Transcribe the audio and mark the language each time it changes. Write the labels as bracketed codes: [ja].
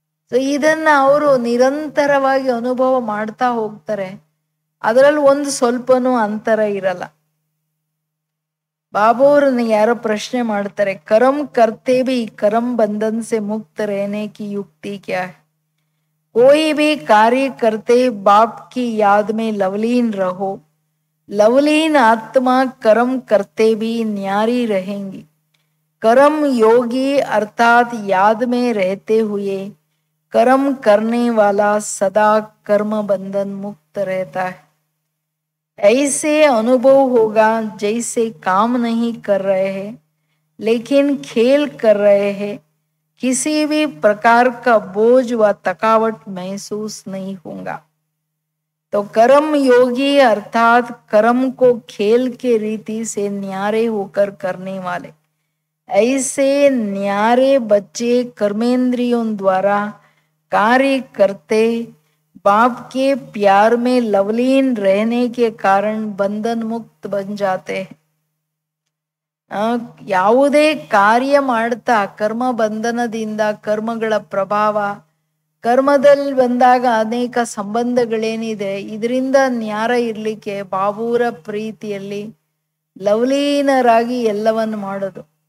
[kn] So ಇದನ್ನ ಅವರು ನಿರಂತರವಾಗಿ ಅನುಭವ ಮಾಡ್ತಾ ಹೋಗ್ತಾರೆ. ಅದರಲ್ಲಿ ಒಂದು ಸ್ವಲ್ಪನೂ ಅಂತರ ಇರಲ್ಲ. ಬಾಬು ಅವ್ರನ್ನ ಯಾರೋ ಪ್ರಶ್ನೆ ಮಾಡ್ತಾರೆ, [hi] ಕರಂ ಕರ್ತೆ ಭಿ ಕರಂ ಬಂಧನ್ ಸೆ ಮುಕ್ತ रहने की युक्ति क्या है? कोई भी कार्य करते बाप की याद में लवलीन रहो, लवलीन आत्मा कर्म करते भी न्यारी रहेंगी. कर्म योगी अर्थात याद में रहते हुए कर्म करने वाला सदा कर्म बंधन मुक्त रहता है. ऐसे अनुभव होगा जैसे काम नहीं कर रहे हैं लेकिन खेल कर रहे हैं. किसी भी प्रकार का बोझ व थकावट महसूस नहीं होगा. तो कर्म योगी अर्थात कर्म को खेल के रीति से न्यारे होकर करने वाले, ऐसे न्यारे बच्चे कर्मेंद्रियों द्वारा कार्य करते बाप के प्यार में लवलीन रहने के कारण बंधन मुक्त बन जाते हैं. [kn] ಯಾವುದೇ ಕಾರ್ಯ ಮಾಡ್ತಾ ಕರ್ಮ ಬಂಧನದಿಂದ, ಕರ್ಮಗಳ ಪ್ರಭಾವ, ಕರ್ಮದಲ್ಲಿ ಬಂದಾಗ ಅನೇಕ ಸಂಬಂಧಗಳೇನಿದೆ, ಇದರಿಂದ ನ್ಯಾರ ಇರ್ಲಿಕ್ಕೆ ಬಾಬೂರ ಪ್ರೀತಿಯಲ್ಲಿ ಲವಲೀನರಾಗಿ ಎಲ್ಲವನ್ನು ಮಾಡೋದು.